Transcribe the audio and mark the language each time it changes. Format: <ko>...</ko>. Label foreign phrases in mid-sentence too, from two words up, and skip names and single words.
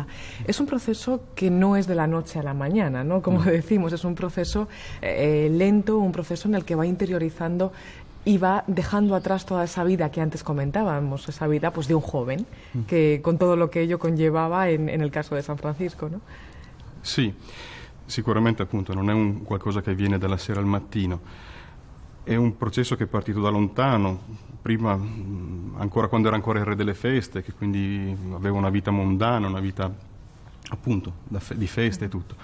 <es>Es un proceso que no es de la noche a la mañana, ¿no? Como decimos, es un proceso lento, un proceso en el que va interiorizando y va dejando atrás toda esa vida que antes comentábamos, esa vida pues de un joven, que con todo lo que ello conllevava en el caso de San Francisco, ¿no?</es> <it>Sì, sicuramente appunto non è un qualcosa che avviene dalla sera al mattino, è un processo che è partito da lontano, prima ancora quando era ancora il re delle feste, che quindi aveva una vita mondana, una vita appunto di feste e tutto.</it>